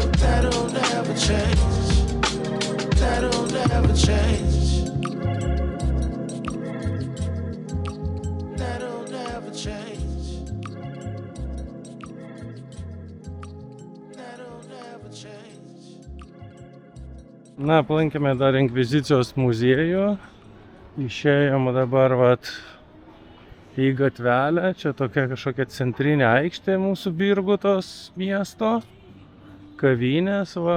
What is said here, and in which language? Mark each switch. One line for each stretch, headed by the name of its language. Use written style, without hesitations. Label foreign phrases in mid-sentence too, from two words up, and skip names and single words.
English: That'll never change. That'll never change. That'll never change. That'll never change.
Lithuanian: Na, aplankėme dar Inkvizicijos muziejų. Išėjom dabar vat į gatvelę. Čia tokia kažkokia centrinė aikštė mūsų Birgų tos miesto. Kavinės, va.